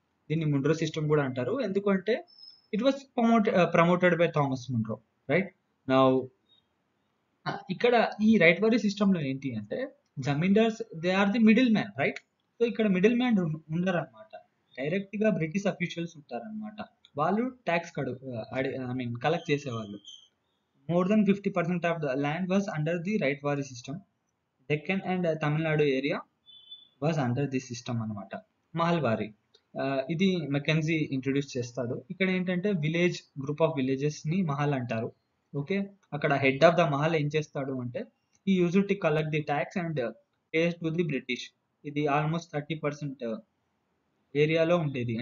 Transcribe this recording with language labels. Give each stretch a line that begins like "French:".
Telugu: దీన్ని Munro system కూడా అంటారు. ఎందుకంటే
English: It was promoted by Thomas Munro. Right. Now
Telugu: ఇక్కడ ఈ
English: ryotwari system
Telugu: లో ఏంటి అంటే
English: Zamindars they are the middle man. Right.
Telugu: So ఇక్కడ మిడిల్ మ్యాన్ ఉండరు అనమాట, డైరెక్ట్ గా బ్రిటిష్ అఫీషియల్స్ ఉంటారనమాట. వాళ్ళు ట్యాక్స్ కలెక్ట్ చేసేవాళ్ళు.
English: More than 50% of the land was under the right wari system. Deccan and Tamil Nadu area was under this system
Telugu: అనమాట. మహల్వారి ఇది Mackenzie introduce చేస్తాడు. ఇక్కడ ఏంటంటే
English: group of villages ని మహల్
Telugu: అంటారు.
English: okay,
Telugu: అక్కడ
English: head of the mahal
Telugu: ఏం చేస్తాడు అంటే
English: ఈ use to collect the tax and pay to the British.
Telugu: ఇది ఆల్మోస్ట్ 30% ఏరియాలో ఉండేది.